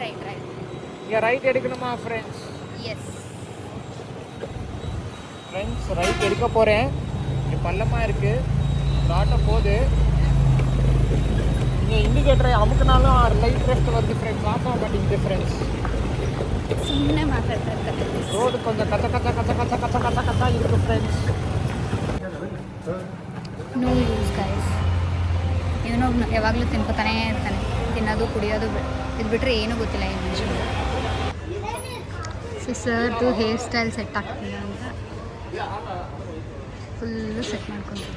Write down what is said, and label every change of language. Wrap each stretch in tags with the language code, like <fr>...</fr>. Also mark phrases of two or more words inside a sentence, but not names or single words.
<ta>இங்கே ரைட் எடுக்கணுமா ஃப்ரெண்ட்ஸ்? எஸ் ஃப்ரெண்ட்ஸ், ரைட் எடுக்க போகிறேன். இங்கே பள்ளமாக இருக்குது, ஒரு ஆட்டோ போகுது. இங்கே இண்டிகேட்டரை அமுக்குனாலும்</ta> <en>light rest</en> <ta>வருது ஃப்ரெண்ட்ஸ். ஆஃப் ஆக மாட்டேங்குது ஃப்ரெண்ட்ஸ்.</ta> <kn>ಸುಮ್ಮನೆ ಮಾತಾಡ್ತಾರೆ.</kn> <ta>ரோடு கொஞ்சம் கச்ச இருக்குது ஃப்ரெண்ட்ஸ்.</ta> <en>no use guys.</en> <kn>ಇವನು ಯಾವಾಗಲೂ ತಿನ್ಕೋತಾನೆ ಇರ್ತಾನೆ. ತಿನ್ನೋದು ಕುಡಿಯೋದು ಇದು ಬಿಟ್ಟರೆ ಏನೂ ಗೊತ್ತಿಲ್ಲ ಈ ಮನುಷ್ಯನಿಗೆ. ಸೊ ಸರ್ದು</kn> <en>hair style set</en> <kn>ಆಗ್ತಿಲ್ಲ ಅಂತ</kn> <en>full set</en> <kn>ಮಾಡ್ಕೊತಿದ್ದೆ.</kn>